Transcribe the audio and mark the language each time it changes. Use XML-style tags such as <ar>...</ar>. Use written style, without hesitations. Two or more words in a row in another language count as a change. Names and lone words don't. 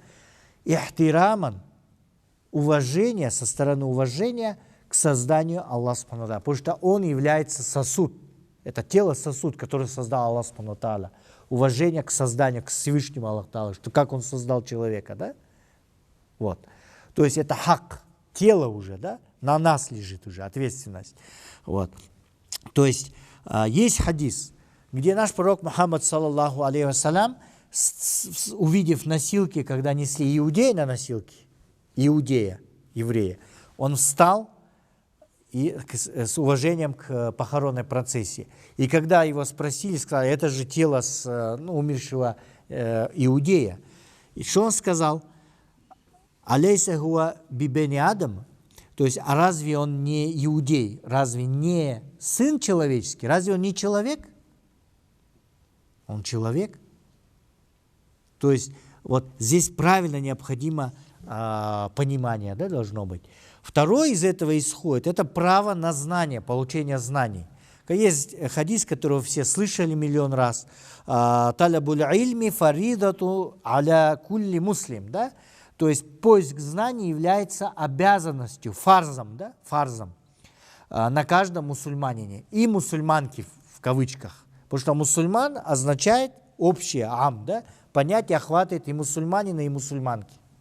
<ru>Ихтираман, уважение, со стороны уважения к созданию Аллаха</ru> <ar>سبحانه وتعالى,</ar> <ru>потому что он является сосуд, это тело сосуд, который создал Аллах</ru> <ar>سبحانه وتعالى.</ar> <ru>Уважение к созданию, к Всевышнему Аллаху Тааля, что как он создал человека, да? Вот. То есть это хак, тело уже, да? На нас лежит уже ответственность. Вот. То есть есть хадис, где наш пророк Мухаммад,</ru> <ar>صلى الله عليه وسلم,</ar> <ru>увидев носилки, когда несли иудеи на носилки, еврея, он встал и с уважением к похоронной процессии. И когда его спросили, сказали, это же тело умершего иудея. И что он сказал?</ru> <ar>أليس هو ببني آدم,</ar> <ru>то есть, а разве он не иудей, разве не сын человеческий, разве он не человек? Он человек. То есть, вот здесь правильно необходимо понимание, да, должно быть. Второе из этого исходит, это право на знание, получение знаний. Есть хадис, которого все слышали миллион раз.</ru> <ar>«طلب العلم فريضة على كل مسلم».</ar> <ru>Да? То есть поиск знаний является обязанностью, фарзом, да? Фарзом на каждом мусульманине. И мусульманке в кавычках. Потому что мусульман означает общее, ам, да? Понятие охватывает и мусульманина, и мусульманки.</ru>